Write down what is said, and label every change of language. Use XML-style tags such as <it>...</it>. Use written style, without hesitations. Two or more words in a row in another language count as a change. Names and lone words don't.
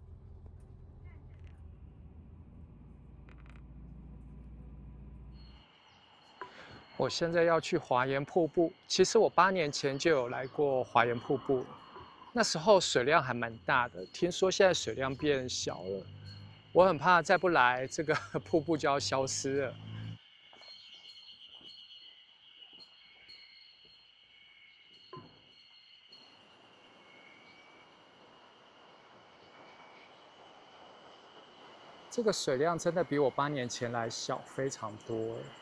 <zh>我現在要去華岩瀑布，其實我8年前就有來過華岩瀑布，那時候水量還蠻大的，聽說現在水量變小了，我很怕再不來，這個瀑布就要消失了。這個水量真的比我8年前來小非常多。</zh>